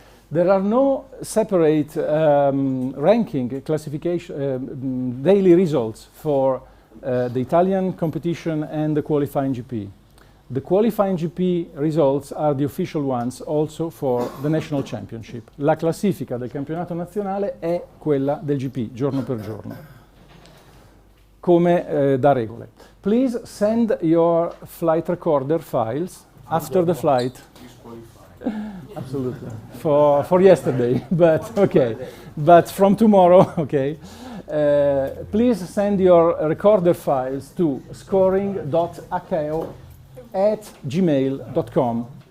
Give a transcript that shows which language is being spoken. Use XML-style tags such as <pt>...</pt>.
<en>There are no separate ranking, classification, daily results for the Italian competition and the qualifying GP. The qualifying GP results are the official ones also for the national championship.</en> <it>La classifica del campionato nazionale è quella del GP, giorno per giorno, come da regole.</it> <en>Please send your flight recorder files after the flight. Absolutely. For yesterday, but okay. But from tomorrow, okay. Please send your recorder files to scoring.akeo@gmail.com.</en>